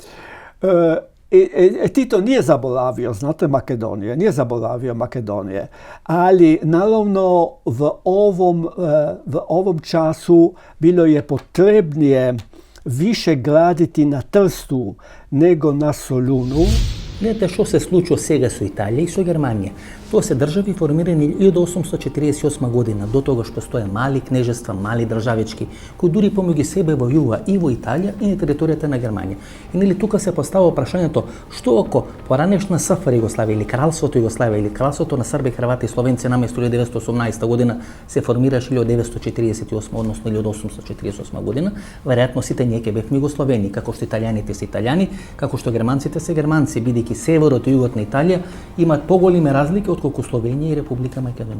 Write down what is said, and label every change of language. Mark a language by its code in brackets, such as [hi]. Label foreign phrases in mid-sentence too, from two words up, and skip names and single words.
[hr] Tito nije zaboravio, znate, Makedonije, nije zaboravio Makedonije, ali naravno v ovom času bilo je potrebnije više graditi na Trstu nego na Solunu. Gledajte što se slučilo [mk] сега со Италија и со Германија. Тоа се држави формирани 1848 година. До тогаш постоje мали кнежества, мали државички, кои дури помеѓу себе војува и во Италија и на територијата на Германија. И нели тука се поставува прашањето што ако поранешна СФР Југославија или Кралството Југославија или Кралството на Срби, Хрвати и Словенци наместо 1918 година се формираше 1948, односно 1848 година, веројатно сите ние ќе бевме југословени, како што италијаните се италијани, како што германците се германци, бидејќи северот и југот на Италија имаат поголеми разлики отколку Словенија и Република Македонија.